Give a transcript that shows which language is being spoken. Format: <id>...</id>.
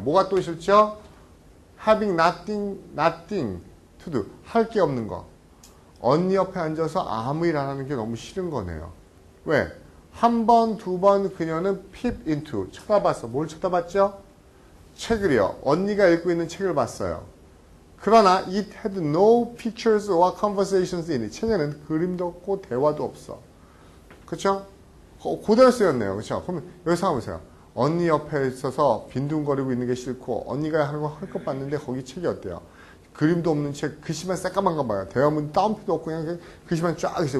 <ko>뭐가 또 싫죠?</ko> <en>having nothing to do.</en> <ko>할 게 없는 거. 언니 옆에 앉아서 아무 일 안 하는 게 너무 싫은 거네요. 왜? 한 번, 두 번 그녀는</ko> <en>peep into.</en> <ko>쳐다봤어. 뭘 쳐다봤죠? 책을요. 언니가 읽고 있는 책을 봤어요.</ko> <en>그러나 it had no pictures or conversations in it.</en> <ko>책에는 그림도 없고 대화도 없어. 그쵸? 그대로 쓰였네요. 그쵸? 그러면 여기서 한번 보세요. 언니 옆에 있어서 빈둥거리고 있는 게 싫고 언니가 하는 거 할 것 봤는데 거기 책이 어때요? 그림도 없는 책, 글씨만 새까만가 봐요. 대화문 따옴표도 없고 그냥 글씨만 쫙 있어요.</ko>